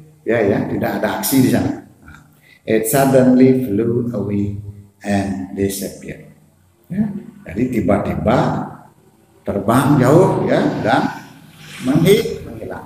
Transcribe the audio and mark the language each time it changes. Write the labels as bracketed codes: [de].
[id] ya, tidak ada aksi di sana. [en] It suddenly flew away and disappeared. [id] Ya, jadi tiba-tiba terbang jauh ya dan menghilang.